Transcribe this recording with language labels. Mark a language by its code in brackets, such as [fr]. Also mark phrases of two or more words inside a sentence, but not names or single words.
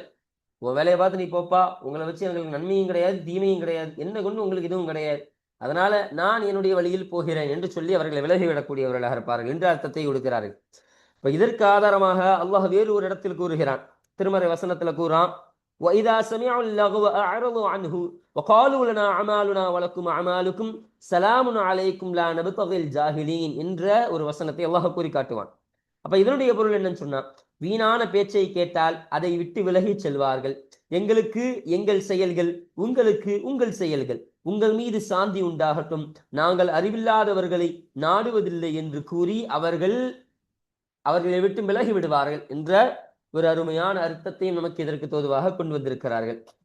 [ta] உன் வேலையை பார்த்து நீ போப்பா, உங்களை வச்சு எங்களுக்கு நன்மையும் கிடையாது தீமையும் கிடையாது, என்ன கொண்டு உங்களுக்கு எதுவும் கிடையாது, அதனால நான் என்னுடைய வழியில் போகிறேன் என்று சொல்லி அவர்களை விலகிவிடக்கூடியவர்களாக இருப்பார்கள் என்ற அர்த்தத்தை கொடுக்கிறார்கள். இப்ப இதற்கு ஆதாரமாக அல்லாஹ் வேறு ஒரு இடத்தில் கூறுகிறான், திருமறை வசனத்துல கூறான், [ar] وَإِذَا سَمِعُوا اللَّغْوَ أَعْرَضُوا عَنْهُ وَقَالُوا لَنَا أَعْمَالُنَا وَلَكُمْ أَعْمَالُكُمْ سَلَامٌ عَلَيْكُمْ لَا نَبْتَغِي الْجَاهِلِينَ [ta] என்ற ஒரு வசனத்தை அல்லாஹ் கூறி காட்டுவான். அப்ப இதனுடைய பொருள் என்னன்னு சொன்னா, வீணான பேச்சை கேட்டால் அதை விட்டு விலகி செல்வார்கள். எங்களுக்கு எங்கள் செயல்கள், உங்களுக்கு உங்கள் செயல்கள், உங்கள் மீது சாந்தி உண்டாகட்டும், நாங்கள் அறிவில்லாதவர்களை நாடுவதில்லை என்று கூறி அவர்களை விட்டு விலகி விடுவார்கள் என்ற ஒரு அருமையான அர்த்தத்தையும் நமக்கு இதற்கு தோதுவாக கொண்டு வந்திருக்கிறார்கள்.